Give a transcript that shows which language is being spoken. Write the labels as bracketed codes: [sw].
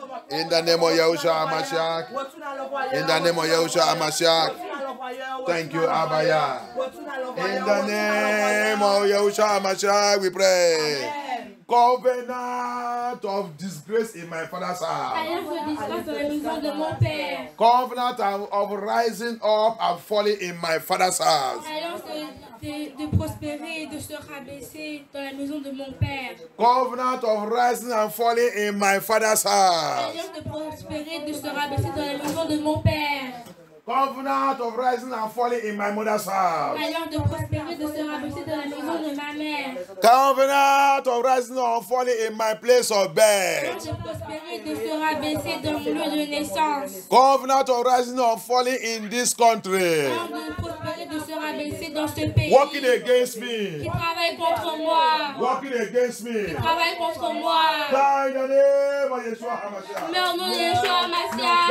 [en] In the name of Yahushua HaMashiach. In the name of Yahushua HaMashiach. Thank you, Abaya. In the name of Yahushua HaMashiach, we pray. Covenant of disgrace in my father's house. [fr] Alliance de disgrâce dans la maison de mon père. [en] Covenant of rising up and falling in my father's house. [fr] Alliance de prospérer et de se rabaisser dans la maison de mon père. [en] Covenant of rising and falling in my father's house. [fr] Alliance de prospérer et de se rabaisser dans la maison de mon père. [en] Covenant of rising and falling in my mother's house. [fr] Alliance de prospérer et de se rabaisser dans la maison de ma mère. [en] Covenant of rising and falling in my place of birth. [fr] Alliance de prospérer et de se rabaisser dans mon lieu de naissance. [en] Covenant of rising and falling in this country. [fr] Alliance de prospérer et de se rabaisser dans ce pays. [en] Working against me. [fr] Qui travaille contre moi. [en] Working against me. [fr] Qui travaille contre moi. [en] Die in the name of Yeshua HaMashiach. [fr] Mais au nom de Yeshua HaMashiach.